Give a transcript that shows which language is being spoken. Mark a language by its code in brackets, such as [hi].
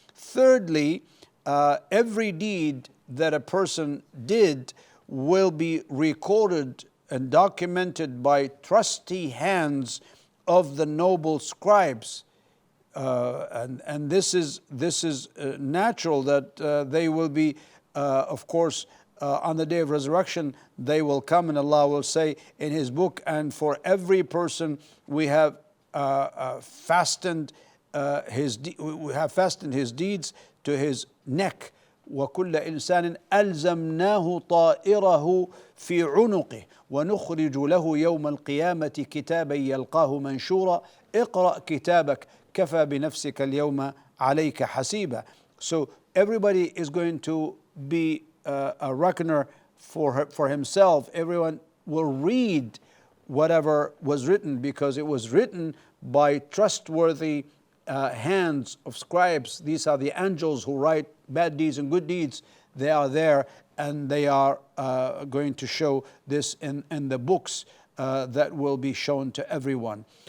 [en] Thirdly, every deed that a person did will be recorded and documented by trusty hands of the noble scribes, and this is natural that they will be, of course, on the day of resurrection. They will come, and Allah will say in His book, and for every person we have fastened his deeds to his neck. [ar] وكل إنسان ألزمناه طائره في عنقه ونخرج له يوم القيامة كتابا يلقاه منشورا اقرأ كتابك كفى بنفسك اليوم عليك حسيبا. [en] So everybody is going to be a reckoner for himself. Everyone will read whatever was written, because it was written by trustworthy hands of scribes. These are the angels who write bad deeds and good deeds. They are there, and they are going to show this in the books that will be shown to everyone.